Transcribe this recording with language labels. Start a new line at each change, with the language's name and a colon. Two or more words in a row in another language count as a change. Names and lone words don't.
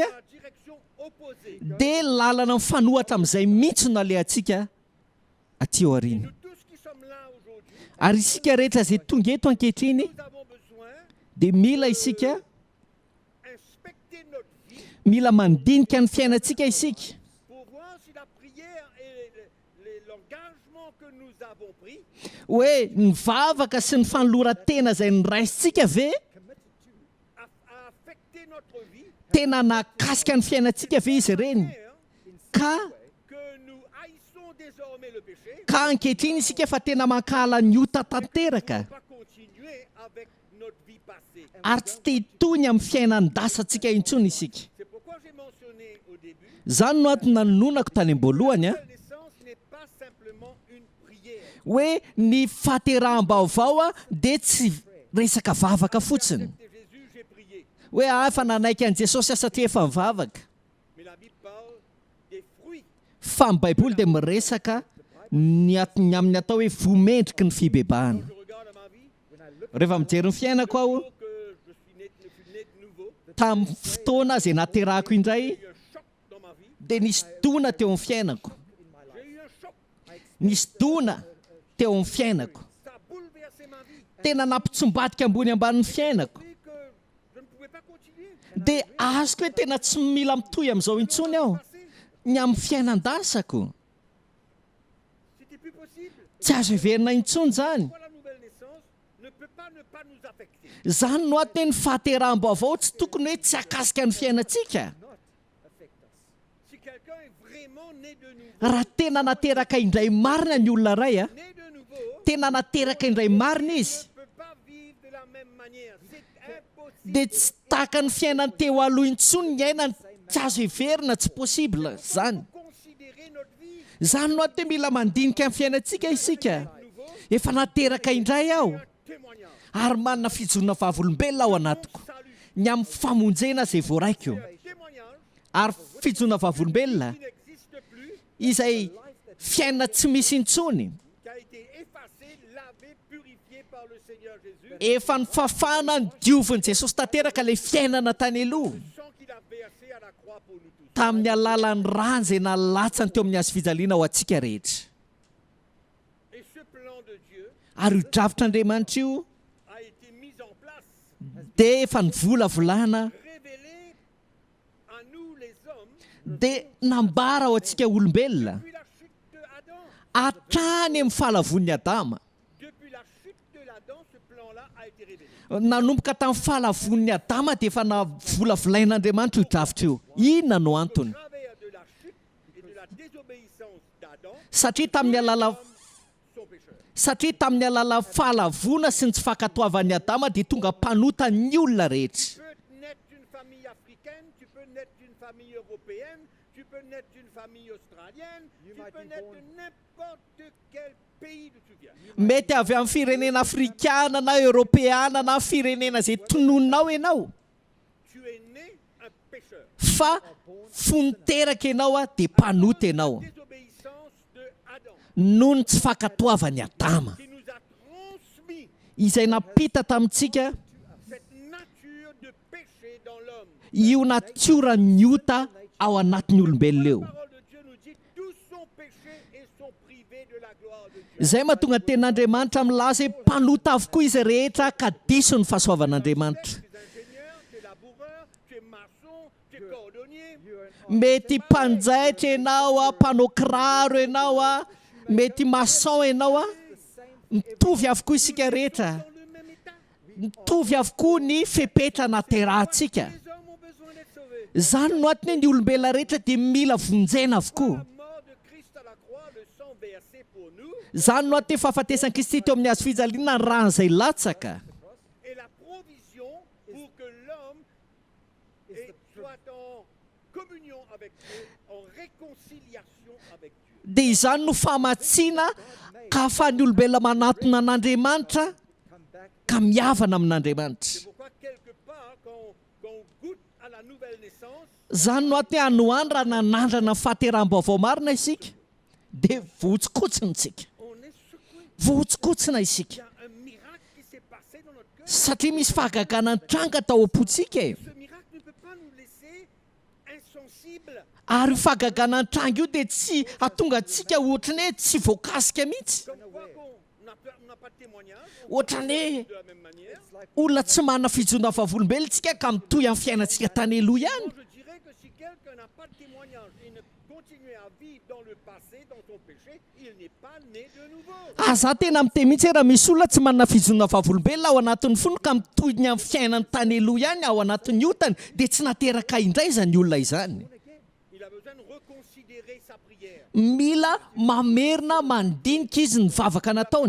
French: dans la direction opposée.
Malagasy: dia lalana mifanohatra amin'izay mihitsy alehantsika aty aoriana.
French: Nous tous qui sommes là aujourd'hui,
Malagasy: Ary isika rehetra izay tonga eto ankehitriny
French: nous avons besoin
Malagasy: dia mila isika
French: d'inspecter notre vie
Malagasy: mila mandinika ny fiainantsika isika
French: pour voir si la prière et l'engagement que nous avons pris
Malagasy: hoe nivavaka sy ny fanoloran-tena izay niraisintsika ve
French: a affecté notre vie,
Malagasy: tena nakasika ny fiainantsika ve izy ireny, ka
French: que nous haïssons désormais le péché,
Malagasy: ka ankehitriny isika fa tena mankala ny ota tanteraka
French: pas continuer avec notre vie passée.
Malagasy: ary tsy te hitony amin'ny fiainandasantsika intsony isika.
French: C'est pourquoi j'ai mentionné au début,
Malagasy: Zany no antony nanononako tany am-boalohany a
French: la naissance n'est pas simplement une prière.
Malagasy: hoe ny fahateraham-baovao a dia tsy resaka vavaka fotsiny
French: Et Jésus, j'ai prié.
Malagasy: hoe fa nanaiky an' Jesosy satria efa mivavaka,
French: Mais la Bible parle des fruits.
Malagasy: fa ny baiboly dia miresaka ny amin'ny atao hoe vomendriky ny fibebahana.
French: Je regarde à ma vie,
Malagasy: Rehefa mijery ny fiainako aho
French: que je suis né de nouveau,
Malagasy: tamin'ny fotoana izay naterahako indray
French: j'ai eu un choc dans ma vie.
Malagasy: dia nisy dona teo amin'ny fiainako,
French: J'ai eu un choc.
Malagasy: nisy dona teo amin'ny fiainako,
French: Ça a bouleversé ma vie.
Malagasy: tena nampitsombadika ambony ambanin'ny fiainako,
French: J'ai que je ne pouvais pas continuer.
Malagasy: dia azoko hoe tena tsy mila mitohy amin'izao intsony aho
French: Passé,
Malagasy: ny amin'ny fiainan-dasako,
French: c'était plus possible.
Malagasy: tsy azo heverina intsony zany.
French: Pourquoi la nouvelle naissance ne peut pas ne pas nous affecter?
Malagasy: Zany no atony ny fahateraham-baovao tsy tokony hoe tsy akasika ny fiainantsika.
French: Si quelqu'un est vraiment né de nouveau,
Malagasy: Raha tena nateraka indray marina ny olona ray a,
French: né de nouveau,
Malagasy: tena nateraka indray marina izy,
French: ne peut pas vivre de la même manière. C'est impossible.
Malagasy: dia tsy tahaka ny fiainany teo aloha intsony ny ainany, tsy azo heverina, tsy possible zany.
French: Considérer notre vie
Malagasy: Zany no atony mila mandinika amin'ny fiainantsika isika.
French: nouveau,
Malagasy: Efa nateraka indray aho
French: un témoignage.
Malagasy: ary manana fijorona vavolombelona ao anatiko
French: Salut.
Malagasy: ny amin'ny famonjena izay voaraiko,
French: Un témoignage
Malagasy: ary fijorona vavolombelona
French: qui n'existe plus,
Malagasy: izay fiainana tsy misy intsony,
French: qui a été effacé, lavé, purifié par le Seigneur Jésus,
Malagasy: efa nifafana ny diovin'i Jesosy tanteraka ilay fiainana tany aloha
French: sang qu'il a versé à la croix pour nous tous.
Malagasy: tamin'ny alalan'ny rano izay nalatsany teo amin'ny hazo fijaliana ho antsika rehetra.
French: Et ce plan de Dieu
Malagasy: Ary io dravitr'Andriamanitra io
French: a été mis en place,
Malagasy: dia efa nivolavolana
French: révélé à nous les hommes
Malagasy: dia nambara ao antsika olombelona
French: depuis la chute de Adam.
Malagasy: hatrany amin'ny fahalavon'ny Adama.
French: Depuis la chute de l'Adam, ce plan-là a été révélé.
Malagasy: Nanomboka tamin'ny fahalavon'ny Adama dia efa navolavolain'Andriamanitra io dravitra io. Inona no antony?
French: Au travers de la chute et de la désobéissance d'Adam,
Malagasy: Satria tamin'ny alala
French: son pécheur.
Malagasy: satria tamin'ny alala fahalavona sy ny tsy fankatoavan'ny Adama dia tonga mpanota ny olona rehetra.
French: Tu peux naître d'une famille africaine, tu peux naître d'une famille européenne, tu peux naître d'une famille australienne, tu peux naître de n'importe quel pays d'où tu viens.
Malagasy: Mety avy amin'ny firenena afrikana na europeana na firenena izay tonononao ianao,
French: Tu es né un pécheur.
Malagasy: fa fony teraka ianao a dia mpanota ianao
French: Désobéissance de Adam
Malagasy: noho ny tsy fankatoavan'ny Adama
French: qui nous a transmis
Malagasy: izay napita tamintsika
French: cette nature de péché dans l'homme.
Malagasy: io natiora ny ota ao anatin'ny olombelona eo.
French: La parole de Dieu nous dit tous sont péchés et sont privés de la gloire de Dieu.
Malagasy: Izay mahatonga ten'Andriamanitra milaza hoe mpanota avokoa izy rehetra ka diso ny fahasoavan'Andriamanitra.
French: Tu es ingénieur, tu es laboureur, tu es maçon, tu es cordonnier.
Malagasy: Mety mpanjaitra ianao a, mpanao kiraro ianao a, mety maçon ianao a, mitovy avokoa isika rehetra,
French: Dans le même état.
Malagasy: mitovy avokoa ny fepetra naterahantsika.
French: Les hommes ont besoin d'être sauvés.
Malagasy: Zany no atony ny olombelona rehetra dia mila vonjena avokoa.
French: La mort de Christ à la croix, le sang versé pour nous,
Malagasy: Zany no atony fahafatesan'i Kristy teo amin'ny hazo fijaliana ny rano izay latsaka
French: et la provision pour que l'homme soit en communion avec Dieu, en réconciliation avec Dieu.
Malagasy: dia izany no famatsiana ka ahafahan'ny olombelona manatona an'Andriamanitra ka mihavana amin'Andriamanitra.
French: C'est pourquoi quelque part, quand on goûte à la nouvelle naissance,
Malagasy: Zany no at'ny anoany raha nanandrana fahateram-baovao marina isika dia vohotsikotsintsika
French: on est secoué.
Malagasy: vohotsikotsinà isika
French: Il y a un miracle qui s'est passé dans notre cœur.
Malagasy: satria misy fahagagana ny tranga tao am-potsika e.
French: Ce miracle ne peut pas nous laisser insensibles.
Malagasy: Ary io fahagagana ny tranga io dia tsy atonga antsika ohatrany hoe tsy voakasika mihitsy,
French: Comme quoi on n'a pas de témoignage, on
Malagasy: ohatrany hoe
French: de la même manière.
Malagasy: olona tsy manana fijona vavolombelontsika ka mitohy amin'ny fiainantsika tany aloha ihany.
French: Moi, je dirais que si quelqu'un n'a pas de témoignage et ne continue à vivre dans le passé, dans son péché, il n'est pas né de nouveau.
Malagasy: Za tena miteny mihitsy hoe raha misy olona tsy manana fijona vavolombelona ao anatin'ny fony ka mitohiny amin'ny fiainany tany aloha ihany ao anatin'ny otany dia tsy nateraka indray izany olona izany.
French: Il a besoin de reconsidérer sa prière.
Malagasy: Mila mamerina mandinika izy ny vavaka nataony.